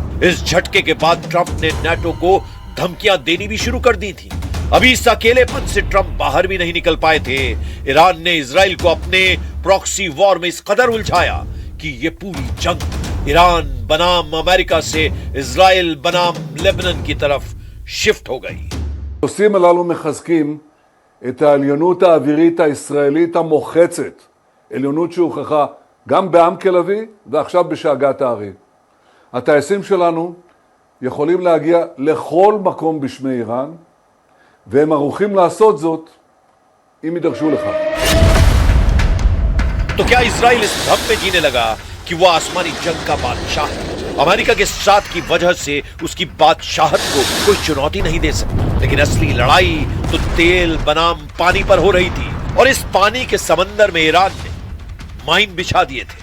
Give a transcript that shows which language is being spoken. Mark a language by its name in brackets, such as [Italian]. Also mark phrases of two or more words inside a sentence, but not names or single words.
[Hindi] इस झटके के बाद ट्रंप ने नाटो को धमकियां देनी भी शुरू कर दी थी। अभी इस अकेलेपन से ट्रंप बाहर भी नहीं निकल पाए थे। ईरान ने इजराइल को अपने [English] proxy war [Hindi] में इस कदर उलझाया कि ये पूरी जंग ईरान बनाम अमेरिका से इजराइल बनाम लेबनान की तरफ शिफ्ट हो गई। [Hebrew] הנושאים הללו מחזקים את העליונות האווירית הישראלית המוחצת, עליונות שהוכחה גם בעמק לביא ועכשיו בשאגת הארי. הטייסים שלנו יכולים להגיע לכל מקום בשמי איראן, והם ערוכים לעשות זאת אם יידרשו לכך. [Hindi] तो क्या इजराइल इस भ्रम में जीने लगा कि वो आसमानी जंग का बादशाह है? अमेरिका के साथ की वजह से उसकी बादशाहत को कोई चुनौती नहीं दे सकता। लेकिन असली लड़ाई तो तेल बनाम पानी पर हो रही थी और इस पानी के समंदर में ईरान ने माइन बिछा दिए थे।